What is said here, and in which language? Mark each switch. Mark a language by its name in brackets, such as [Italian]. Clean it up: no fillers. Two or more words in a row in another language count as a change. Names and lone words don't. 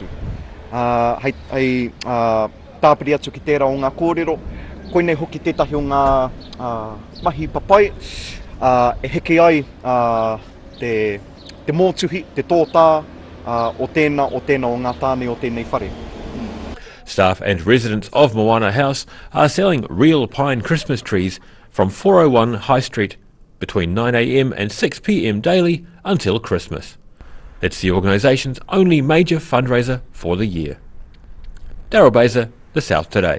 [Māori] Hei tāpiri atu ki tērā o ngā kōrero, koinei hoki tētahi o ngā mahi papai, e heke ai te mōtuhi, te tōtā, o tēnā o ngā tāne o tēnei whare. [English] Staff and residents of Moana House are selling real pine Christmas trees from 401 High Street between 9 a.m. and 6 p.m. daily until Christmas. It's the organisation's only major fundraiser for the year. Daryl Baser, The South Today.